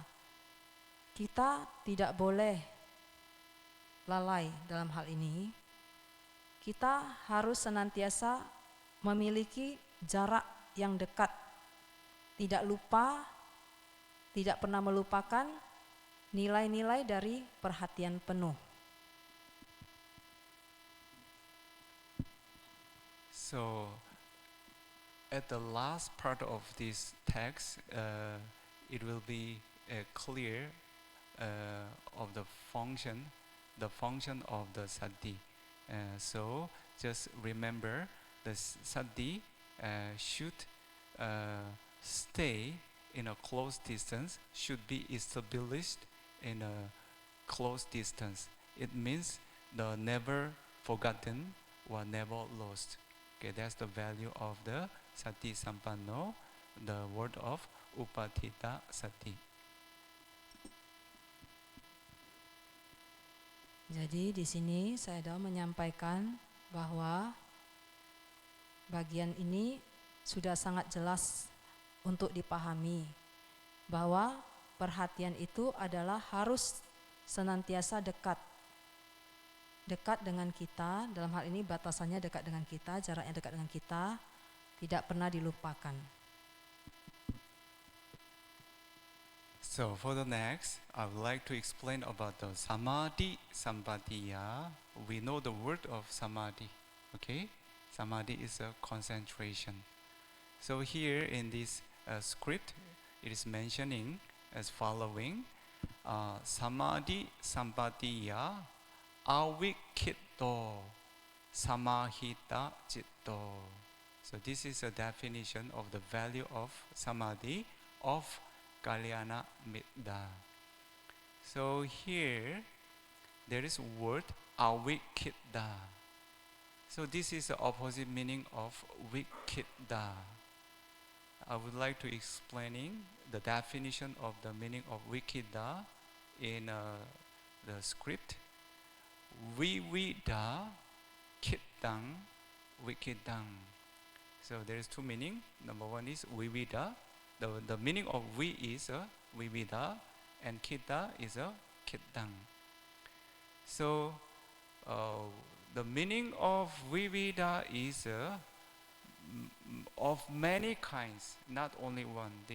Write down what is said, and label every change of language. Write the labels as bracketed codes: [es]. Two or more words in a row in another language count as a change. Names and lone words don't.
[id] Kita tidak boleh lalai dalam hal ini. Kita harus senantiasa memiliki jarak yang dekat. Tidak lupa, tidak pernah melupakan nilai-nilai dari perhatian penuh. [en] So, at the last part of this text, it will be clear of the function of the sati. So, just remember the sati should stay in a close distance, should be established in a close distance. It means the never forgotten or never lost. Okay, that's the value of the [pi] Sati Sampanno, [en] the word of [pi] Upatita Sati. [id] Jadi di sini Sayadaw menyampaikan bahwa bagian ini sudah sangat jelas untuk dipahami, bahwa perhatian itu adalah harus senantiasa dekat dengan kita. Dalam hal ini batasannya dekat dengan kita, jaraknya dekat dengan kita, tidak pernah dilupakan. [en] So for the next, I would like to explain about the [pi] Samadhi Sampatiya. [en] We know the word of Samadhi, okay? Samadhi is a concentration. So here in this script, it is mentioning as following, [pi] Samadhi Sampatiya avikkhito samahita citto. [en] So this is a definition of the value of Samadhi of Kalyana Mitta. So here there is word avikkhita. So this is the opposite meaning of vikkhita. I would like to explaining the definition of the meaning of vikkhita in the script. [pi] Vivida khittang vikkhitang. [en] So there is two meaning. Number one is vivida. The meaning of vi is vivida, and khitta is khittang. So the meaning of vivida is of many kinds, not only one.